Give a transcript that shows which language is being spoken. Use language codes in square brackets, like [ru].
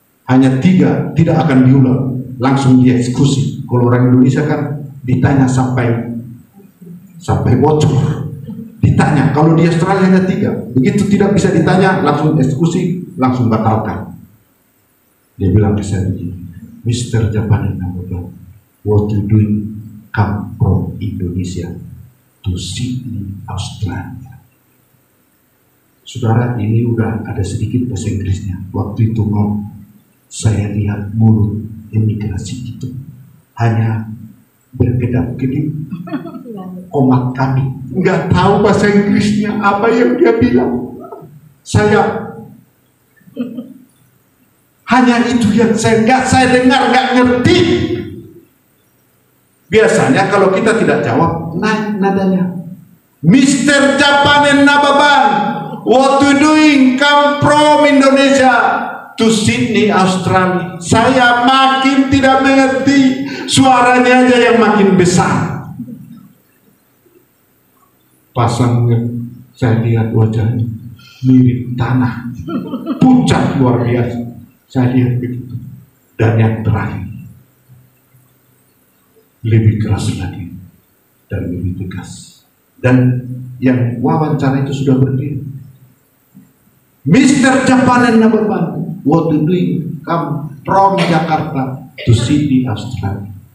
[id] Hanya 3, tidak akan diulang, langsung dieksekusi. Kalau orang Indonesia kan ditanya sampai bocor. Ditanya, kalau di Australia hanya 3. Begitu tidak bisa ditanya, langsung eksekusi, langsung batalkan. Dia bilang ke saya begini, Mr. [en] Japan, what you doing come from Indonesia to Sydney, Australia. [id] Saudara, ini udah ada sedikit bahasa Inggrisnya. Waktu itu mau saya lihat mulut imigrasi itu hanya berkedap-kedip, komat kami, nggak tahu bahasa Inggrisnya apa yang dia bilang. Saya hanya itu yang saya dengar, nggak ngerti. Biasanya kalau kita tidak jawab, naik nadanya. [en] Mr. Japanen Nababan, what you doing? Come from Indonesia to Sydney, Australia. [id] Saya makin tidak mengerti, suaranya aja yang makin besar. Pasang saya lihat wajahnya mirip tanah, pucat luar biasa. Saya lihat begitu. Dan yang terakhir, lebih keras lagi dan lebih tegas. Dan yang wawancara itu sudah berdiri. [en] Mr. Japanen Nababan, what you doing? Come from Jakarta to Sydney, Australia.